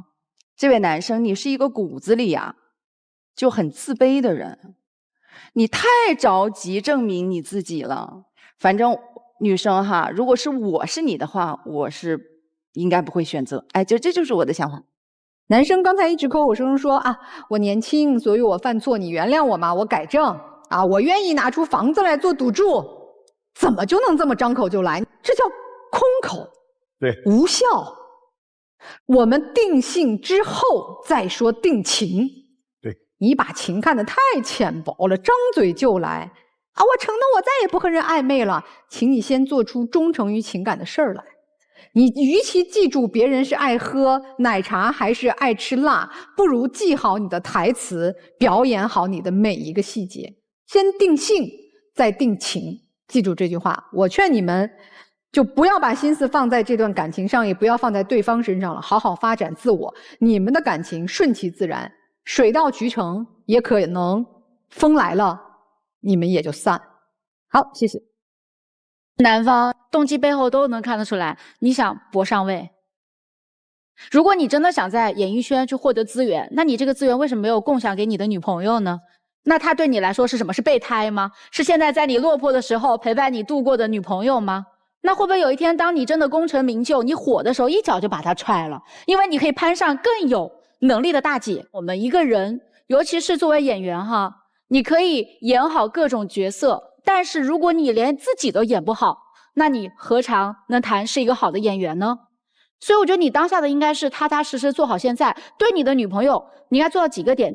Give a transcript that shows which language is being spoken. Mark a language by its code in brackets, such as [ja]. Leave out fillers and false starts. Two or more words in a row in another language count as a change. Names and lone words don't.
[zh] 這位男生，你是一個骨子裡呀就很自卑的人，你太着急證明你自己了。反正女生哈，如果是我是你的話，我是应該不会選擇。哎，这就是我的想法。男生刚才一直口口声声说啊，我年輕，所以我犯錯，你原諒我嘛，我改正啊，我願意拿出房子來做賭注，怎麼就能這麼張口就來？這叫空口，對，無效。我們定性之後再說定情。對，你把情看得太淺薄了，張嘴就來啊！我承諾我再也不和人曖昧了，請你先做出忠誠於情感的事兒來。你與其記住別人是愛喝奶茶還是愛吃辣，不如記好你的台詞，表演好你的每一個細節。先定性，再定情。記住這句話，我勸你們就不要把心思放在這段感情上，也不要放在對方身上了，好好發展自我。你們的感情順其自然，水到渠成，也可能風來了，你們也就散。好，謝謝。男方動機背後都能看得出來，你想搏上位。如果你真的想在演藝圈去獲得資源，那你這個資源為什麼沒有共享給你的女朋友呢？那她對你來說是什麼？是備胎嗎？是現在在你落魄的時候陪伴你度過的女朋友嗎？那會不會有一天當你真的功成名就，你火的時候一腳就把她踹了？因為你可以攀上更有能力的大姐。我們一個人，尤其是作為演員哈，你可以演好各種角色，但是如果你連自己都演不好，那你何嘗能談是一個好的演員呢？所以我覺得你當下的應該是踏踏實實做好現在。對你的女朋友，你應該做到幾個點。